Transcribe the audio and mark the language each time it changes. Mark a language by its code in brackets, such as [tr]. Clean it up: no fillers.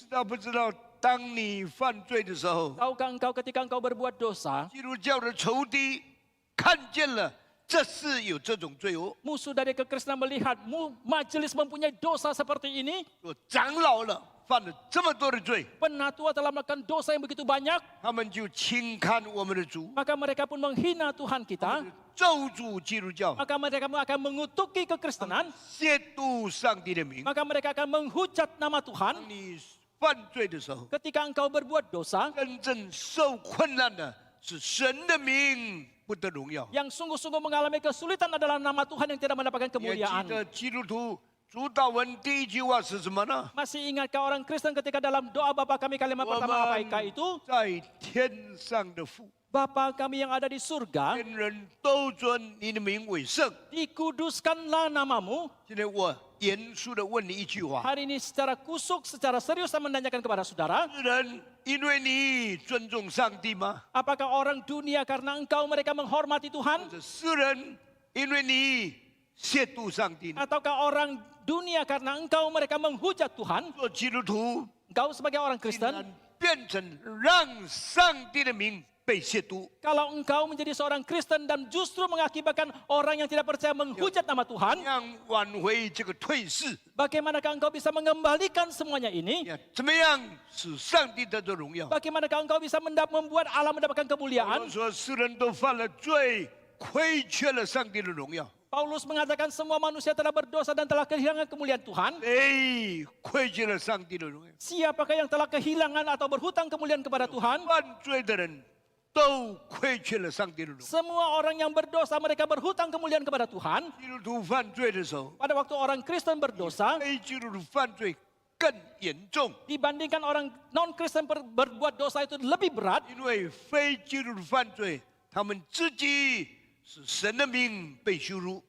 [zh] 知道不知道？当你犯罪的时候， [id] tahukah engkau ketika engkau berbuat dosa, [zh] 基督教的仇敌看见了，这是有这种罪哦。 [id] musuh dari kekristenan melihat majelis mempunyai dosa seperti ini, [zh] 说长老了犯了这么多的罪， [id] penatua telah melakukan dosa yang begitu banyak, [zh] 他们就轻看我们的主， [id] maka mereka pun menghina Tuhan kita, [zh] 咒诅基督教， [id] maka mereka akan mengutuki kekristenan, [zh] 亵渎上帝的名。 [id] maka mereka akan menghujat nama Tuhan. [zh] 当你犯罪的时候， [id] Ketika engkau berbuat dosa, [zh] 真正受困难的是神的名不得荣耀。 [id] yang sungguh-sungguh mengalami kesulitan adalah nama Tuhan yang tidak mendapatkan [zh] 你还记 [id] kemuliaan. [zh] 得基督徒主祷文第一句话是什么呢？ [id] Masih ingatkah orang Kristen ketika dalam doa Bapa kami kalimat pertama apaikah itu? [zh] 在天上的父， [id] Bapa kami yang ada di surga, [zh] 天人都尊你的名为圣。 [id] dikuduskanlah namamu. [zh] 现在我严肃的问你一句话： [id] Hari ini secara kusuk, secara serius saya menanyakan kepada saudara, [zh] 世人因为你尊重上帝吗？ [id] apakah orang dunia karena engkau mereka menghormati Tuhan? [zh] 这世人因为你亵渎上帝呢？ [id] Ataukah orang dunia karena engkau mereka menghujat Tuhan? [zh] 做基督徒 [id] Engkau sebagai orang [zh] 竟 [id] Kristen, [zh] 然变成让上帝的名被亵渎。 [id] kalau engkau menjadi seorang Kristen dan justru mengakibatkan orang yang tidak percaya menghujat nama [zh] 怎 [id] Tuhan, [zh] 样挽回这个退势？ [id] bagaimanakah engkau bisa mengembalikan semuanya ini? [zh] 怎么样使上帝得到荣耀？ [id] Bagaimanakah engkau bisa membuat Allah mendapatkan [zh] 保 [id] kemuliaan? [zh] 罗说，世人都犯了罪，亏缺了上帝的荣耀。 [id] Paulus mengatakan semua manusia telah berdosa dan telah kehilangan kemuliaan Tuhan. [zh] 亏缺了上帝的荣耀。 [id] Siapakah yang telah kehilangan atau berhutang kemuliaan kepada Tuhan? [zh] 犯罪的人都亏缺了上帝的荣耀。 [id] Semua orang yang berdosa mereka berhutang kemuliaan kepada Tuhan. [zh] 基督徒犯罪的时候， [id] Pada waktu orang Kristen berdosa, [zh] 非基督徒犯罪更严重， [id] dibandingkan orang non-Kristen berbuat dosa itu lebih berat. [zh] 因为非基督徒犯罪，他们自己使神的名被羞辱。